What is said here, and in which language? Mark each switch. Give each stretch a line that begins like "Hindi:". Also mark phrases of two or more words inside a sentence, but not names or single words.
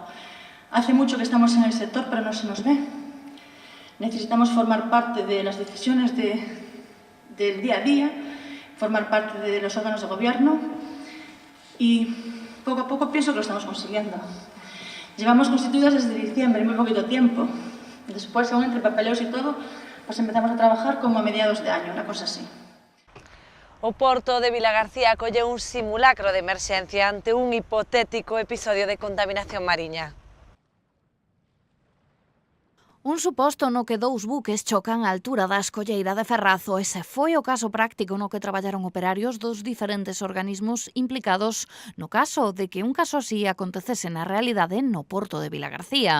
Spanish: Hace mucho que estamos en el sector, pero no se nos ve. Necesitamos formar parte de las decisiones del día a día, formar parte de los órganos de gobierno y poco a poco pienso que lo estamos consiguiendo. Llevamos constituidas desde diciembre, muy poquito tiempo. Después, aún entre papeleos y todo, pues empezamos a trabajar como a mediados de año, una cosa así.
Galician: O Porto de Vilagarcía acolle un simulacro de emerxencia ante un hipotético episodio de contaminación mariña. Un suposto no que dous buques chocan á altura da escolleira de Ferrazo. Ese foi o caso práctico no que traballaron operarios dos diferentes organismos implicados no caso de que un caso así acontecese na realidade no Porto de Vilagarcía.